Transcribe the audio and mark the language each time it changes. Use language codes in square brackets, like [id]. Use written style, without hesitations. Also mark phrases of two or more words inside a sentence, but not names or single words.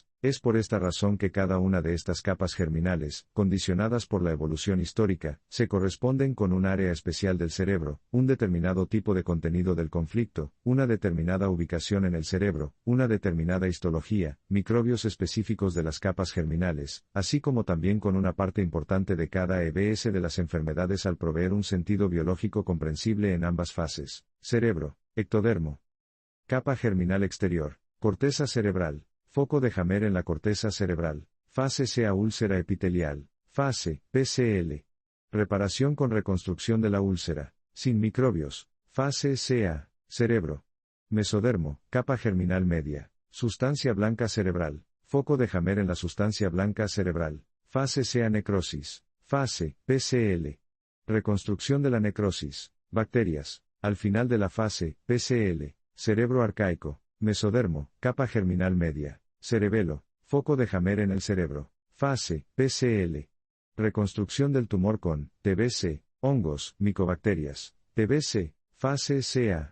[es] Es por esta razón que cada una de estas capas germinales, condicionadas por la evolución histórica, se corresponden con un área especial del cerebro, un determinado tipo de contenido del conflicto, una determinada ubicación en el cerebro, una determinada histología, microbios específicos de las capas germinales, así como también con una parte importante de cada EBS de las enfermedades al proveer un sentido biológico comprensible en ambas fases. Cerebro, ectodermo. Capa germinal exterior, corteza cerebral, foco de Hammer en la corteza cerebral, fase CA úlcera epitelial, fase PCL. Reparación con reconstrucción de la úlcera, sin microbios, fase CA, cerebro. Mesodermo, capa germinal media, sustancia blanca cerebral, foco de Hammer en la sustancia blanca cerebral, fase CA necrosis, fase PCL. Reconstrucción de la necrosis, bacterias, al final de la fase PCL, cerebro arcaico, mesodermo, capa germinal media, cerebelo, foco de Hammer en el cerebro, fase PCL. Reconstrucción del tumor con TBC, hongos, micobacterias, TBC, fase CA.